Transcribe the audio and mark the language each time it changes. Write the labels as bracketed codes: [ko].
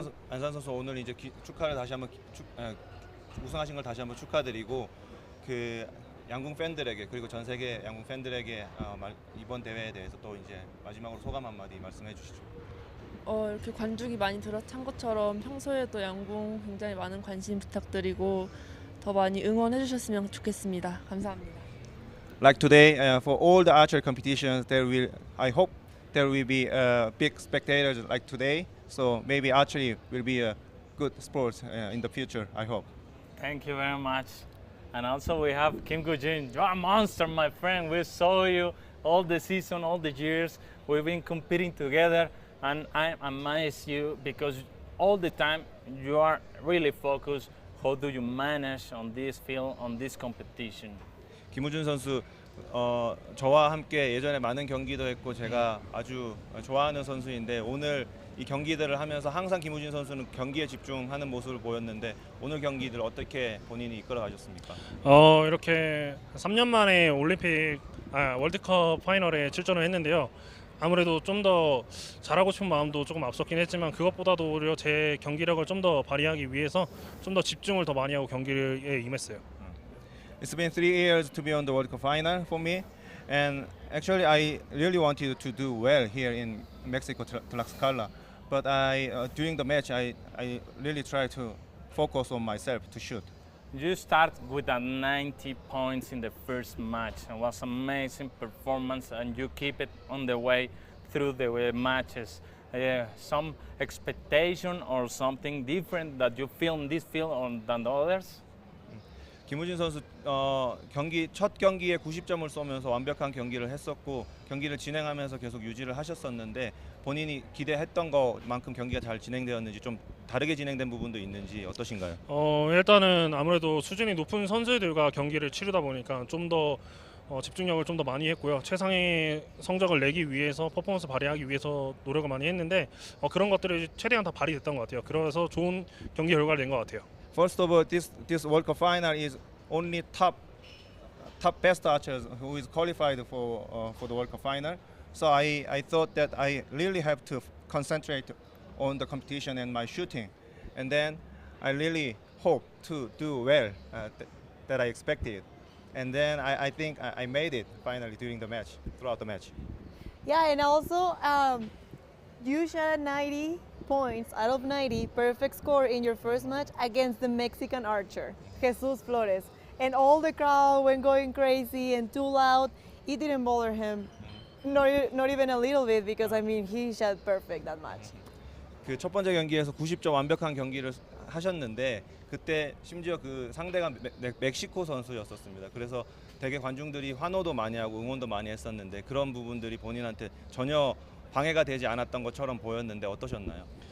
[ko] 안산 선수 오늘 이제 축하를 다시 한번 우승하신 걸 다시 한번 축하드리고 그 양궁 팬들에게 그리고 전 세계 양궁 팬들에게 이번 대회에 대해서 또 이제 마지막으로 소감 한마디 말씀해 주시죠. 이렇게 관중이 많이 들어찬 것처럼 평소에도 양궁 굉장히 많은 관심 부탁드리고 더 많이 응원해 주셨으면 좋겠습니다. 감사합니다. [en] Like today, for all the archery competitions, I hope there will be big spectators like today. So maybe archery will be a good sport in the future. I hope. Thank you very much. And also we have Kim Goo-jin. You're a monster, my friend. We saw you all the season, all the years. We've been competing together, and I amaze you because all the time you are really focused. How do you manage on this field, on this competition? [ko] 김우준 선수 저와 함께 예전에 많은 경기도 했고 제가 아주 좋아하는 선수인데 오늘 이 경기들을 하면서 항상 김우진 선수는 경기에 집중하는 모습을 보였는데 오늘 경기들 어떻게 본인이 이끌어 가셨습니까? 이렇게 3년 만에 월드컵 파이널에 출전을 했는데요. 아무래도 좀 더 잘하고 싶은 마음도 조금 앞섰긴 했지만 그것보다도 오히려 제 경기력을 좀 더 발휘하기 위해서 좀 더 집중을 더 많이 하고 경기에 임했어요. [en] It's been 3 years to be on the World Cup final for me, and actually I really wanted to do well here in Mexico, Tlaxcala. But during the match, I really tried to focus on myself to shoot. You start with a 90 points in the first match. It was amazing performance, and you keep it on the way through the matches. Some expectation or something different that you feel in this field than the others? [ko] 김우진 선수 첫 경기에 90점을 쏘면서 완벽한 경기를 했었고 경기를 진행하면서 계속 유지를 하셨었는데 본인이 기대했던 것만큼 경기가 잘 진행되었는지 좀 다르게 진행된 부분도 있는지 어떠신가요? 일단은 아무래도 수준이 높은 선수들과 경기를 치르다 보니까 좀 더 집중력을 좀 더 많이 했고요. 최상의 성적을 내기 위해서 퍼포먼스 발휘하기 위해서 노력을 많이 했는데 그런 것들이 최대한 다 발휘됐던 것 같아요. 그래서 좋은 경기 결과를 낸 것 같아요. [en] First of all, this World Cup final is only top best archers who is qualified for the World Cup final. So I thought that I really have to concentrate on the competition and my shooting, and then I really hope to do well that I expected, and then I think I made it finally throughout the match. Yeah, and also you shot 90 points out of 90, perfect score in your first match against the Mexican archer, Jesus Flores. And all the crowd went going crazy and too loud. It didn't bother him, not even a little bit, because I mean he shot perfect that match. [ko] 그 첫 번째 경기에서 90점 완벽한 경기를 하셨는데 그때 심지어 그 상대가 멕시코 선수였었습니다. 그래서 되게 관중들이 환호도 많이 하고 응원도 많이 했었는데 그런 부분들이 본인한테 전혀 방해가 되지 않았던 것처럼 보였는데 어떠셨나요?